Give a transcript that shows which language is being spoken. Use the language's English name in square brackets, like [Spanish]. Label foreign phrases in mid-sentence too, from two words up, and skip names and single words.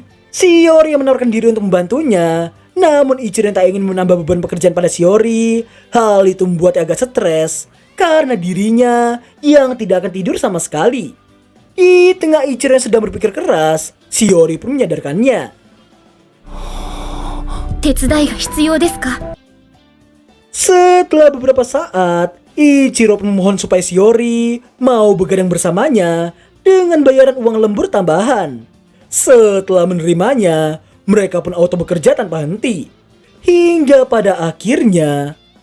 [Indonesian] Shiori yang menawarkan diri untuk membantunya, namun Ichiro yang tak ingin menambah beban pekerjaan pada Shiori. Hal itu membuatnya agak stres karena dirinya yang tidak akan tidur sama sekali. Di tengah Ichiro yang sedang berpikir keras, Shiori pun menyadarkannya. [Japanese] 手伝いが必要ですか? [Indonesian] Setelah beberapa saat, Ichiro pun memohon supaya Shiori mau begadang bersamanya dengan bayaran uang lembur tambahan. Setelah menerimanya, mereka pun auto bekerja tanpa henti. Hingga pada akhirnya...